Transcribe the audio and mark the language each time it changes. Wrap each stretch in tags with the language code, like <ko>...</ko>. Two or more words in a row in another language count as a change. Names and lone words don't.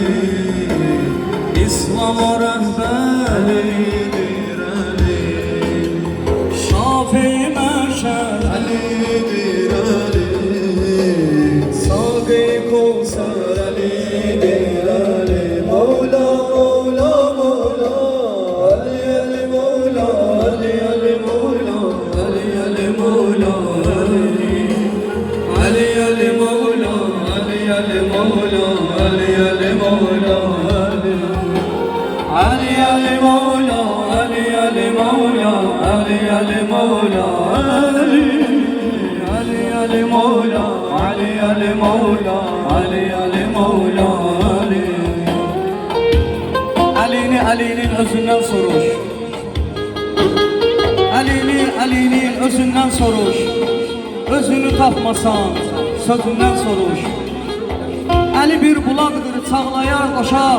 <tr>İslam rehber Ali'dir Ali. Şafii meşer Ali'dir Ali. Sâgî Kevser Ali'dir Ali. Mevla Mevla Mevla Ali Ali Mevla Ali Ali Mevla Ali Ali Mevla Ali Ali Ali Mevla Ali Ali Mevla Ali Ali Mevla</tr> <az>Ali Ali Mevla Ali Ali Mevla Ali Ali Mevla Ali Ali Ali Mevla Ali Ali Mevla Ali Ali Mevla Ali'nin özünden soruş. Ali'nin özünden soruş. Özünü tapmasan sözünden soruş. Ali bir bulaqdır, çağlayar, qoşar.</az>